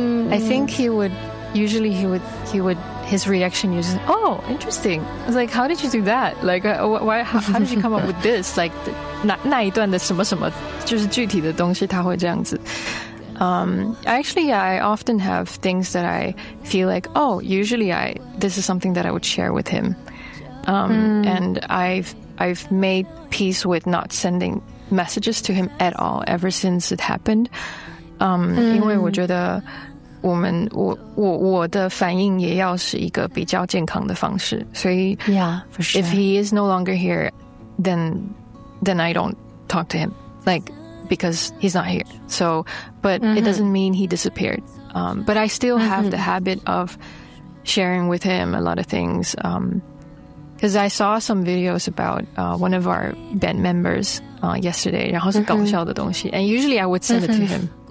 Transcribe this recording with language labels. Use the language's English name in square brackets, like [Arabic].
[English] I think he wouldUsually he would his reaction is, oh, interesting. I was like, how did you do that? Like, how did you come up with this? [Chinese] Like, 那一段的什么什么，就是具体的东西，他会这样子。 [English] Actually, I often have things that I feel like, oh, usually this is something that I would share with him. And I've made peace with not sending messages to him at all ever since it happened. [Chinese] 因为我觉得我的反应也要是一个比较健康的方式，所以 [English] yeah, for sure. If he is no longer here, then I don't talk to him, like, because he's not here. So, but、mm-hmm. it doesn't mean he disappeared. But I still have、mm-hmm. the habit of sharing with him a lot of things. Because I saw some videos about one of our band members yesterday, [Chinese] 然后是搞笑的东西、 [English] mm-hmm. and usually I would send、mm-hmm. it to him.